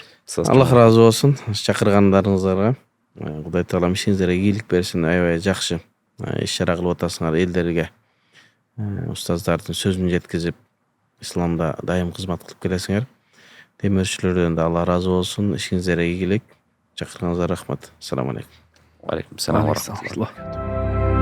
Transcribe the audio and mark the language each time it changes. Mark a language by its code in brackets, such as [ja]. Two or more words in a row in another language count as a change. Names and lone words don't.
[ky] Аллах разы болсун чакыргандарыңыздарга. Кудай таалам ишиңиздерге ийгилик берсин. Аябай жакшы иш чара кылып атасыңар элдерге. Устаздардын сөзүн жеткизип, исламда дайым кызмат кылып келесиңер. Темирчилерден да Алла разы болсун. Ишиңиздерге ийгилик. Чакырганыңыздарга рахмат. [ar] السلام عليكم. عليكم السلام و Алейкум рахматуллах. салам.